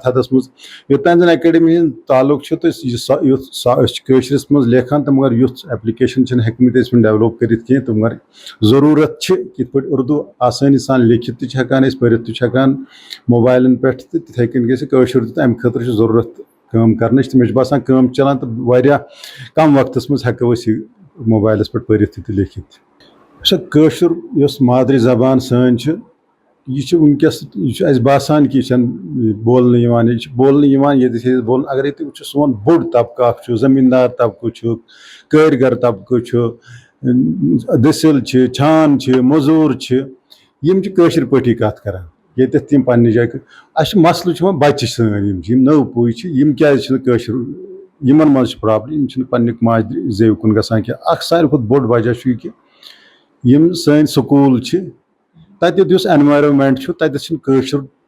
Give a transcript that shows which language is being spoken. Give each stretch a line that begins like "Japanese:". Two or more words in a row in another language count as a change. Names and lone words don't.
Kashmiri: حدس منٛز یوٚتام زن ایکیڈمی ہُنٛد تعلُق چھُ تہٕ یُتھ أسۍ چھِ کٲشرِس منٛز لیکھان تہٕ مگر یُتھ ایپلِکیشن چھِنہٕ ہیٚکمٕتۍ أسۍ وُنہِ ڈیولپ کٔرِتھ کینٛہہ تہٕ مگر ضروٗرت چھِ یِتھ پٲٹھۍ اردوٗ آسٲنی سان لیکھِتھ تہِ چھِ ہٮ۪کان أسۍ پٔرِتھ تہِ چھِ ہٮ۪کان موبایلن پٮ۪ٹھ تہٕ تِتھٕے کٔنۍ گژھِ کٲشُر تہِ تہٕ امہِ خٲطرٕ چھِ ضروٗرت کٲم کرنٕچ تہٕ مےٚ چھُ باسان کٲم چلان تہٕ واریاہ کم وقتس منٛز ہٮ۪کو أسۍ یہِ موبایلس پٮ۪ٹھ پٔرِتھ تہِ لیکھِتھ سۄ کٲشُر یۄس مادری زبان سٲنۍ چھِ یہ ونکس یہ باسان کہ یہ بولنے یہ بولنے یہ بولن اگر تھی وچھو سون بوڑ طبقہ اخ زمیندار طبقہ کارگر طبقہ دسل چھان مزور یم قٲشِر پٲٹھی کتھ کران ییٚتٮ۪تھ تِم پننہِ جایہِ اَسہِ مسلہٕ چھُ وۄنۍ بچہِ سٲنۍ یم نٔو پُے چھِ یم کیازِ چھِنہٕ قٲشُر یمن منٛز چھِ پرابلم یم چھِنہٕ پننہِ ماجہِ زیو کُن گژھان کینٛہہ اکھ ساروی کھۄتہٕ بوٚڑ وجہ چھُ یہِ کہِ یم سٲنۍ سکوٗل چھِ تتیُک یُس ایٚنوارَمٮ۪نٹ چھُ تتیتھ چھُنہٕ قٲشُر